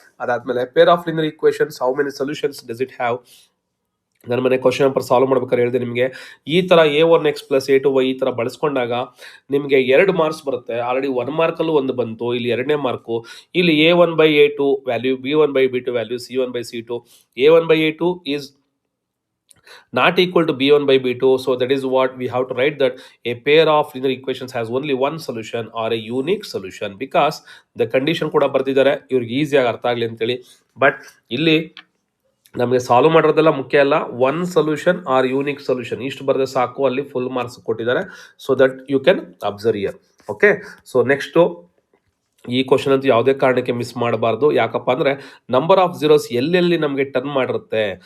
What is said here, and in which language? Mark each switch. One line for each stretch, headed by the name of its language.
English: ಅದಾದಮೇಲೆ pair of linear equations, how many solutions does it have.
Kannada: ನನ್ನ ಮನೆ question number solve ಮಾಡ್ಬೇಕಾದ್ರೆ ಹೇಳಿದೆ ನಿಮಗೆ ಈ ಥರ a1x + a2y ಈ ಥರ ಬಳಸ್ಕೊಂಡಾಗ ನಿಮಗೆ 2 ಮಾರ್ಕ್ಸ್ ಬರುತ್ತೆ. ಆಲ್ರೆಡಿ 1 ಮಾರ್ಕಲ್ಲೂ 1 ಬಂತು, ಇಲ್ಲಿ 2ನೇ ಮಾರ್ಕು. ಇಲ್ಲಿ a1/a2 value, b1/b2 value, c1/c2.
English: a1/a2 is not equal to b1/b2. So that is what we have to write, that a pair of linear equations has only one solution or a unique solution, because the condition
Kannada: ಕೂಡ ಬರ್ತಿದ್ದಾರೆ ಇವ್ರಿಗೆ ಈಸಿಯಾಗಿ ಅರ್ಥ ಆಗಲಿ ಅಂತೇಳಿ. But ಇಲ್ಲಿ ನಮಗೆ solve ಮಾಡೋದೆಲ್ಲ ಮುಖ್ಯ ಅಲ್ಲ. 1 ಸೊಲ್ಯೂಷನ್ ಆರ್ ಯೂನಿಕ್ ಸೊಲ್ಯೂಷನ್ ಇಷ್ಟು ಬರೆದ್ರೆ ಸಾಕು, ಅಲ್ಲಿ ಫುಲ್ ಮಾರ್ಕ್ಸ್ ಕೊಟ್ಟಿದ್ದಾರೆ.
English: So that you can observe year.
Kannada: Okay, so next ಈ ಕ್ವಶನ್ ಅಂತೂ ಯಾವುದೇ ಕಾರಣಕ್ಕೆ ಮಿಸ್ ಮಾಡಬಾರ್ದು. ಯಾಕಪ್ಪ ಅಂದರೆ ನಂಬರ್ ಆಫ್ ಝೀರೋಸ್ ಎಲ್ಲೆಲ್ಲಿ ನಮಗೆ ಟರ್ನ್ ಮಾಡಿರುತ್ತೆ.